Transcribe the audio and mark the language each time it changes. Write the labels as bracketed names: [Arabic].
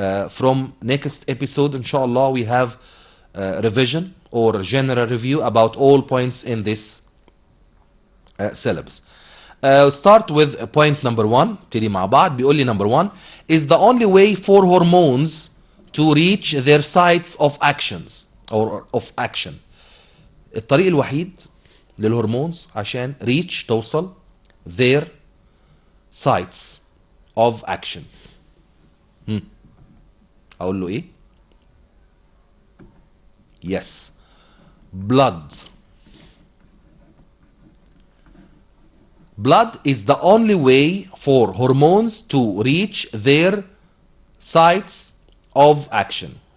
[English] From next episode [Arabic] إن شاء الله [English] we have revision or general review about all points in this syllabus. Start with point number 1. [Arabic] نبتدي مع بعض. بيقول لي [English] number 1 is the only way for hormones to reach their sites of actions or of action. [Arabic] الطريق الوحيد للهرمونز عشان [English] reach [Arabic] توصل [English] their sites of action. [Arabic] اقول له ايه؟ yes. [English] blood. Blood is the only way for hormones to reach their sites of action.